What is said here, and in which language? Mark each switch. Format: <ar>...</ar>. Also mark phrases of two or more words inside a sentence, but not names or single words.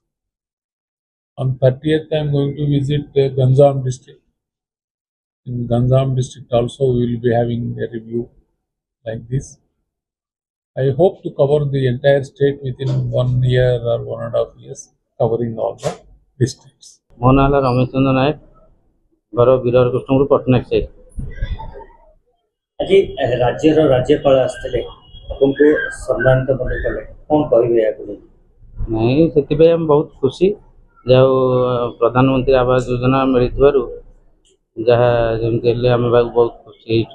<en>On 30th, I am going to visit Ganjam district. In Ganjam district also we will be having a review like this. I hope to cover the entire state within 1 year or 1.5 years, covering all the districts.</en> <or>ମୋ ନାଁ ହେଲା ରମେଶ ଚନ୍ଦ୍ର ନାୟକ, ଘର ବୀରହରି କୃଷ୍ଣପୁର, ପଟ୍ଟନାୟକ ସାହି। ଆଜି ରାଜ୍ୟର ରାଜ୍ୟପାଳ ଆସିଥିଲେ, ଆପଣଙ୍କୁ ସମ୍ମାନିତ ମଧ୍ୟ କଲେ, କ'ଣ କହିବେ ଏହାକୁ ନେଇ? ନାଇଁ, ସେଥିପାଇଁ ଆମେ ବହୁତ ଖୁସି, ଯାହା ହଉ ପ୍ରଧାନମନ୍ତ୍ରୀ ଆବାସ ଯୋଜନା ମିଳିଥିବାରୁ ଯାହା ଯେମିତି ହେଲେ ଆମେ ବହୁତ ଖୁସି ହେଇଛୁ।</or>